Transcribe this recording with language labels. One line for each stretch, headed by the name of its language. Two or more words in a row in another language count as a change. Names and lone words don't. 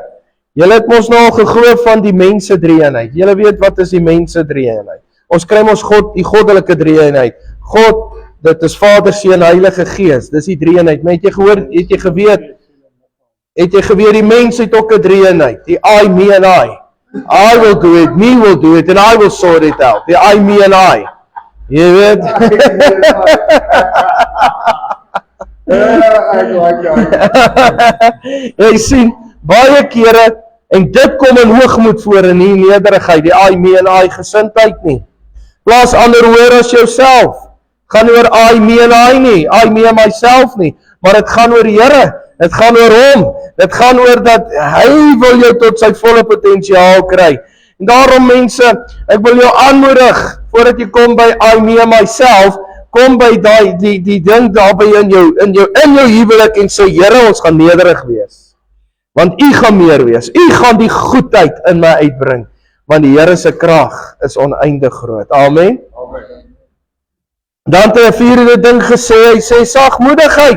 Afrikaans: Julle het mos nou al geglo van die mense drie-eenheid. Julle weet wat is die mense drie-eenheid. Ons kry mos God, die goddelike drie-eenheid. God, dit is Vader, Seun, Heilige Gees. Dis die drie-eenheid. Maar het jy geweet die mens het ook 'n drie-eenheid.
English: Die I, me and I. I will do it, me will do it, and I will sort it out. Die I, me and I.
Afrikaans: Jy weet? Jy sien, baie kere, en dit kom in hoogmoed voor in die nederigheid, die
English: I, me and I
Afrikaans: gesindheid nie. Plaas ander hoër as jouself. Gaan oor
English: I, me and I
Afrikaans: nie,
English: I, me and myself
Afrikaans: nie, maar dit gaan oor die Here, dit gaan oor hom, dit gaan oor dat hy wil jou tot sy volle potensiaal kry. En daarom mense, ek wil jou aanmoedig, voordat jy kom by
English: I, me and myself,
Afrikaans: kom by die ding daarby in jou huwelik en sê, Here, ons gaan nederig wees. Want U gaan meer wees, U gaan die goedheid in my uitbring, want die Here se krag is oneindig groot. Amen. Amen. Dan het hy 'n vierde ding gesê, hy sê sagmoedigheid.